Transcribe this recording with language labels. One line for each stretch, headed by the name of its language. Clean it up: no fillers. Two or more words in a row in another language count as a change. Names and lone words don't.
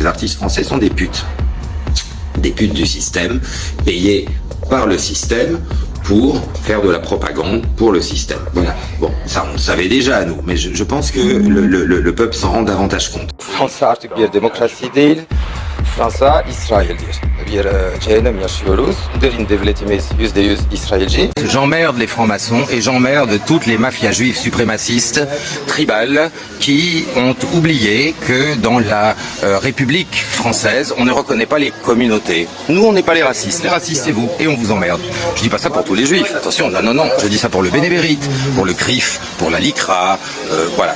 French: les artistes français sont des putes. Des putes du système, payées par le système pour faire de la propagande pour le système. Voilà. Bon, ça on le savait déjà nous, mais je pense que le peuple s'en rend davantage compte.
Turkish: Fransa artık bir demokrasi değil, Fransa İsrail'dir. Bir cehennem yaşıyoruz. Derin devletimiz %100 İsrailci.
French: J'emmerde les francs-maçons et j'emmerde toutes les mafias juives suprémacistes, tribales, qui ont oublié que dans la République française, on ne reconnaît pas les communautés. Nous, on n'est pas les racistes c'est vous, et on vous emmerde. Je dis pas ça pour tous les juifs, attention, non, je dis ça pour le bénévérite, pour le CRIF, pour la LICRA, voilà.